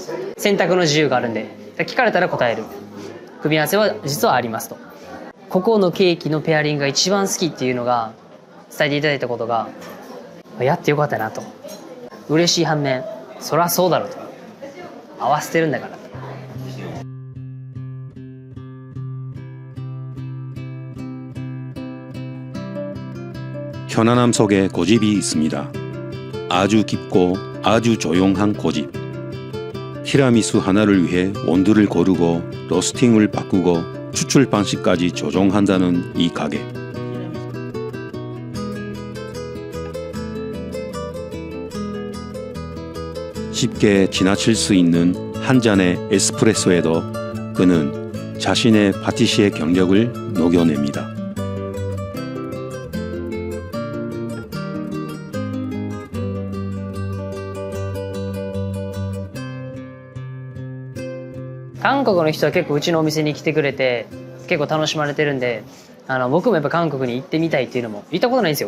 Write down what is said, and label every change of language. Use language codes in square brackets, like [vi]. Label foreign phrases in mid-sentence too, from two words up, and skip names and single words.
[ja] 選択の自由があるんで、聞かれたら答える組み合わせは実はありますと。ここのケーキのペアリングが一番好きっていうのが伝えていただいたことが、やってよかったなと嬉しい反面、そりゃそうだろうと、合わせてるんだからと。 [ko] 편안함 속에 고집이 있습니다. 아주 깊고 아주 조용한 고집. 티라미수 하나를 위해 원두를 고르고 로스팅을 바꾸고 추출 방식까지 조종한다는 이 가게. 쉽게 지나칠 수 있는 한 잔의 에스프레소에도 그는 자신의 파티시에 경력을 녹여냅니다. [ja] 韓国の人は結構うちのお店に来てくれて結構楽しまれてるんで、僕もやっぱ韓国に行ってみたいっていうのも、行ったことないんですよ。